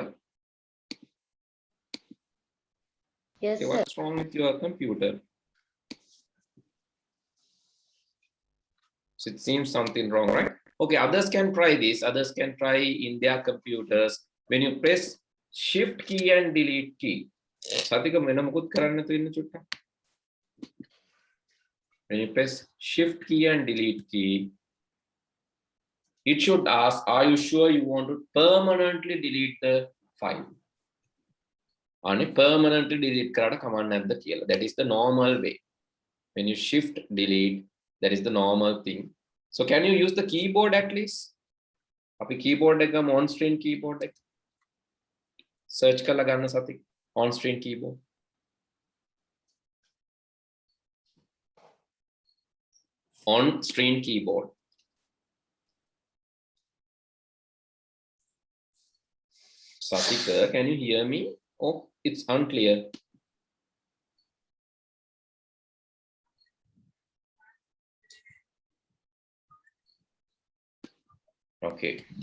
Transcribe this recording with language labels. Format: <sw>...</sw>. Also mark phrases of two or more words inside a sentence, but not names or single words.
<en>yes, Okay, sir. what's wrong with your computer? So it seems something wrong, right? Okay, others can try this. Others can try in their computers. When you press shift key and delete key.</en> <si>Satika වෙන මොකුත් කරන්න නැතුව ඉන්න චුට්ටක්.</si> <en>When you press shift key and delete key, it should ask, are you sure you want to permanently delete the file?</en> <si>Ane</si> <en>permanently delete</en> <si>කරාට කමක් නැද්ද කියලා.</si> <en>That is the normal way. When you shift delete, that is the normal thing. So can you use the keyboard at least?</en> <si>අපි keyboard එක ගමු,</si> <en>on screen keyboard</en> <si>එක. Search කරලා ගන්න සති</si> <en>on screen keyboard. On screen keyboard. Satika, can you hear me? Oh, it's unclear. Okay.</en>